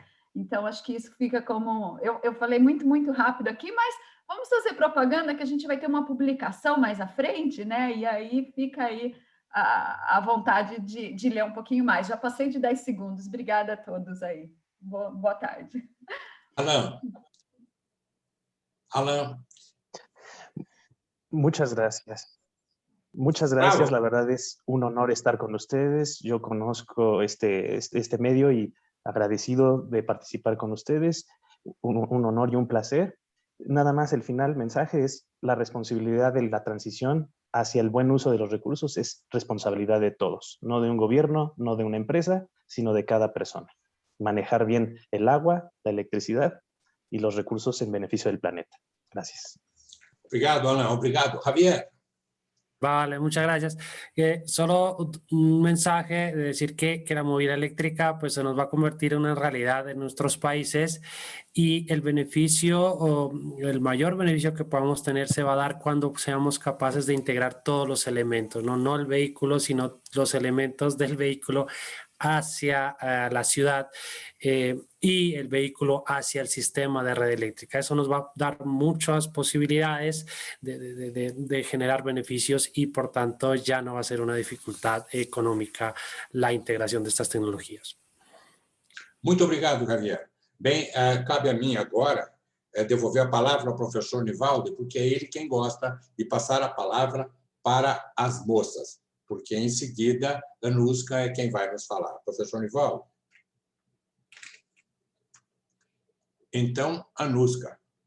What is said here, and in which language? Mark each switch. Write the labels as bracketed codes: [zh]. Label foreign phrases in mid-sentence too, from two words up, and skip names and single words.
[pt] Então, acho que isso fica como... Eu falei muito rápido aqui, mas vamos fazer propaganda que a gente vai ter uma publicação mais à frente, né? E aí fica aí a vontade de ler um pouquinho mais. Já passei de 10 segundos. Obrigada a todos aí. Boa tarde. Alain. [es] Muchas gracias. Muchas gracias. Bravo. La verdad es un honor estar con ustedes. Yo conozco este medio y agradecido de participar con ustedes. Un honor y un placer. Nada más el final mensaje es la responsabilidad de la transición hacia el buen uso de los recursos es responsabilidad de todos, no de un gobierno, no de una empresa, sino de cada persona. Manejar bien el agua, la electricidad y los recursos en beneficio del planeta. Gracias. [pt] Obrigado, Alain. Obrigado. Javier. [es] Vale, muchas gracias. Solo un mensaje de decir que la movilidad eléctrica pues, se nos va a convertir en una realidad en nuestros países y el beneficio o el mayor beneficio que podamos tener se va a dar cuando seamos capaces de integrar todos los elementos, no el vehículo, sino los elementos del vehículo hacia la ciudad y el vehículo hacia el sistema de red eléctrica. Eso nos va a dar muchas posibilidades de generar beneficios y por tanto ya no va a ser una dificultad económica la integración de estas tecnologías. [pt] Muito obrigado, Javier. Bem, cabe a mim agora devolver a palavra ao professor Nivaldi, porque é ele quem gosta de passar a palavra para as moças, porque em seguida Anushka é quem vai nos falar. Professor Nivaldi. Então, Anushka.